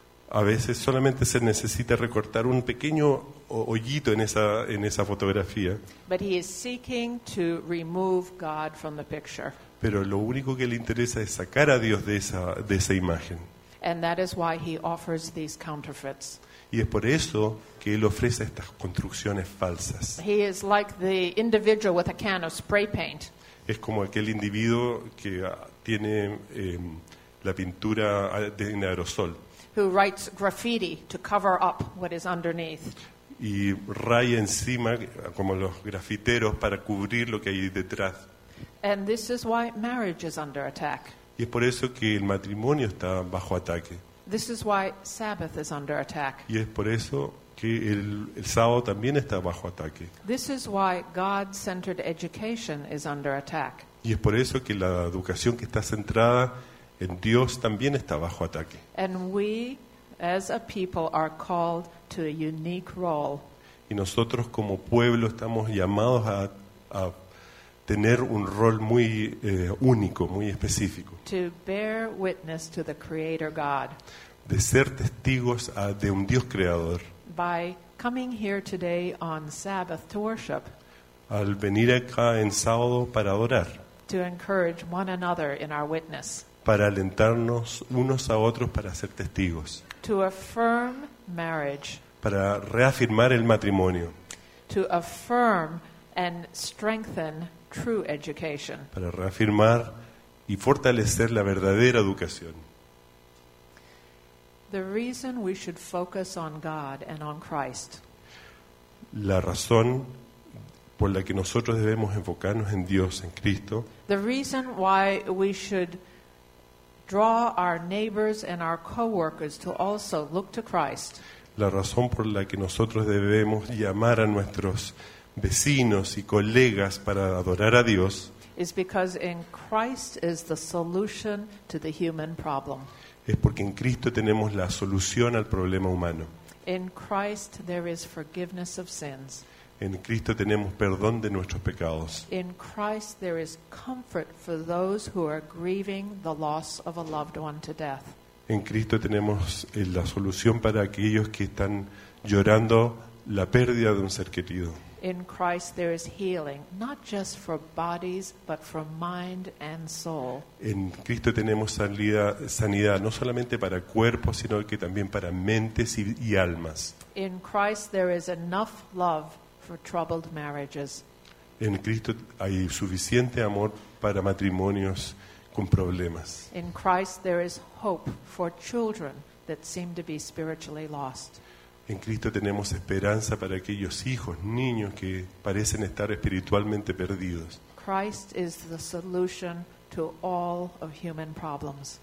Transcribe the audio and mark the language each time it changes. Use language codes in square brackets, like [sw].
[es] A veces solamente se necesita recortar un pequeño hoyito en esa fotografía. [en] But he is seeking to remove God from the picture. [es] Pero lo único que le interesa es sacar a Dios de esa imagen. [en] And that is why he offers these counterfeits. [es] Y es por eso que él ofrece estas construcciones falsas. [en] He is like the individual with a can of spray paint. [es] Es como aquel individuo que tiene la pintura en aerosol. [en] Who writes graffiti to cover up what is underneath. [es] Y raya encima como los grafiteros para cubrir lo que hay detrás. [en] And this is why marriage is under attack. [es] Y es por eso que el matrimonio está bajo ataque. [en] This is why Sabbath is under attack. [es] Y es por eso que el sábado también está bajo ataque. [en] This is why God-centered education is under attack. [es] Y es por eso que la educación que está centrada en Dios también está bajo ataque. [en] And we, as a people, are called to a unique role. [es] Y nosotros como pueblo estamos llamados a tener un rol muy único, muy específico. [en] To bear witness to the Creator God. [es] De ser testigos de un Dios creador. [en] By coming here today on Sabbath to worship. [es] Al venir acá en sábado para adorar. [en] To encourage one another in our witness. [es] Para alentarnos unos a otros para ser testigos. [en] To affirm marriage. [es] Para reafirmar el matrimonio. [en] To affirm and strengthen true education. [es] Para reafirmar y fortalecer la verdadera educación. [en] The reason we should focus on God and on Christ. [es] La razón por la que nosotros debemos enfocarnos en Dios, en Cristo. [en] The reason why we should draw our neighbors and our coworkers to also look to Christ. [es] La razón por la que nosotros debemos llamar a nuestros vecinos y colegas para adorar a Dios. [en] Is because in Christ is the solution to the human problem. [es] Es porque en Cristo tenemos la solución al problema humano. [en] In Christ there is forgiveness of sins. [es] En Cristo tenemos perdón de nuestros pecados. [en] In Christ there is comfort for those who are grieving the loss of a loved one to death. [es] En Cristo tenemos la solución para aquellos que están llorando la pérdida de un ser querido. [en] In Christ there is healing, not just for bodies, but for mind and soul. [es] En Cristo tenemos sanidad, no solamente para cuerpos, sino que también para mentes y almas. [en] In Christ there is enough love for troubled marriages. [es] En Cristo hay suficiente amor para matrimonios con problemas. [en] In Christ there is hope for children that seem to be spiritually lost. [es] En Cristo tenemos esperanza para aquellos hijos, niños que parecen estar espiritualmente perdidos. [en] Christ is the solution to all of human problems.